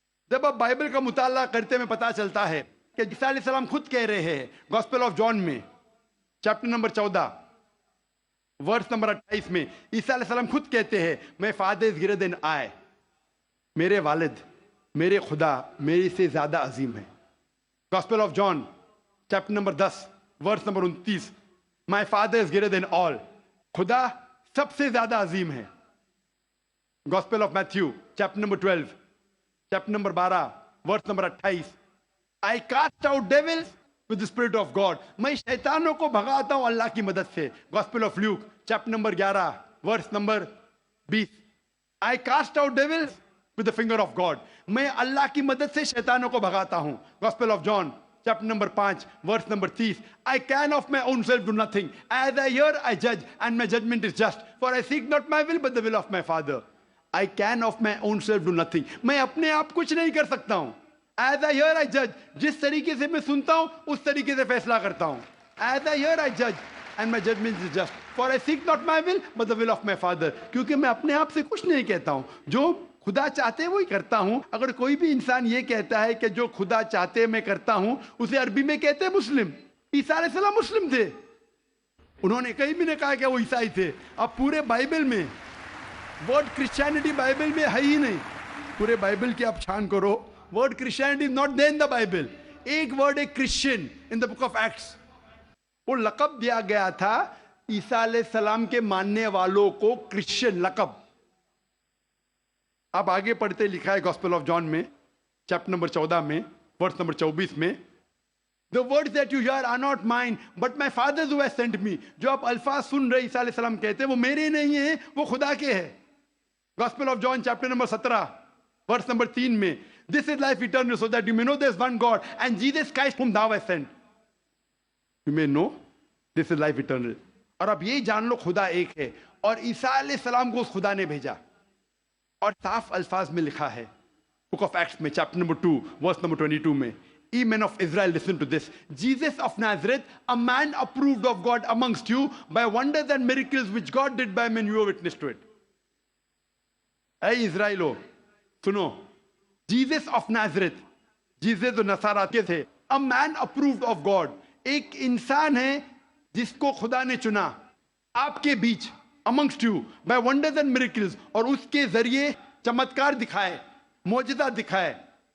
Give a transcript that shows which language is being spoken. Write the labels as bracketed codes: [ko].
[hi] जब आप बाइबल का मुताला करते में पता चलता है कि ईसा अलैहिस्सलाम खुद कह रहे हैं गॉस्पेल ऑफ जॉन में चैप्टर नंबर 14 वर्स नंबर 28 में, ईसा अलैहिस्सलाम खुद कहते हैं [en] my father is greater than I, [hi] मेरे वालिद, मेरे खुदा मेरे से ज्यादा अजीम है. Gospel of John chapter number 10 verse number 29, [en] my father is greater than all, [hi] खुदा सबसे ज्यादा अजीम है. Gospel of Matthew chapter number 12 chapter number 12 verse number 28, [en] I cast out devils with the spirit of God. [hi] मैं शैतानों को भगाता हूं अल्लाह की मदद से. [en] Gospel of Luke [hi] chapter number 11 verse number 20, [en] I cast out devils with the finger of God. [hi] मैं अल्लाह की मदद से शैतानों को भगाता हूं. [en] Gospel of John [hi] chapter number 5 verse number 30, [en] I can of my own self do nothing. As I hear I judge, and my judgment is just. For I seek not my will but the will of my Father. I can of my own self do nothing. [hi] मैं अपने आप कुछ नहीं कर सकता हूं. [en] As I hear I judge. [hi] जिस तरीके से मैं सुनता हूं उस तरीके से फैसला करता हूं. [en] As I hear I judge, and my judgment is just. For I seek not my will but the will of my Father. [hi] क्योंकि मैं अपने आप से कुछ नहीं कहता हूं. जो खुदा चाहते वही करता हूं. अगर कोई भी इंसान ये कहता है कि जो खुदा चाहते मैं करता हूं, उसे अरबी में कहते हैं मुस्लिम. ईसा अलैहिस्सलाम मुस्लिम थे. उन्होंने कहीं भी नहीं कहा कि वो ईसाई थे. अब पूरे बाइबल में वर्ड क्रिश्चियनिटी बाइबल में है ही नहीं. पूरे बाइबल की आप छान करो, [en] Word Christianity is not there in the Bible. [hi] एक वर्ड है Christian [en] In the book of Acts. [hi] वो लकब दिया गया था ईसा अलैहिस्सलाम के मानने वालों को, क्रिश्चियन लकब. आप आगे पढ़ते लिखा है गॉस्पेल ऑफ जॉन में चैप्टर नंबर 14 में वर्स नंबर 24 में, [en] The words that you hear are not mine, but my Father who has sent me. [hi] जो आप अल्फाज सुन रहे ईसा अलैहिस्सलाम कहते हैं वो मेरे नहीं हैं, वो खुदा के हैं. Gospel of John chapter number 17 verse number 3 में, [en] This is life eternal, so that you may know there is one God and Jesus Christ whom thou hast sent. You may know this is life eternal. [hi] और अब ये जान लो खुदा एक है और ईसा अलैहिस्सलाम को उस खुदा ने भेजा. और साफ अल्फाज में लिखा है बुक ऑफ एक्ट्स में चैप्टर नंबर 2 वर्स नंबर 22 में, [en] Ye men of Israel, listen to this. Jesus of Nazareth, a man approved of God amongst you by wonders and miracles which God did by men, you are witness to it. [hi] ऐ इज़राइलो सुनो, [en] Jesus of Nazareth, [hi] Jesus जो नसारा के थे, [en] a man approved of God, [hi] एक इंसान है जिसको खुदा ने चुना आपके बीच, [en] amongst you by wonders and miracles, [hi] और उसके जरिए चमत्कार दिखाए, मौजज़ा दिखाए.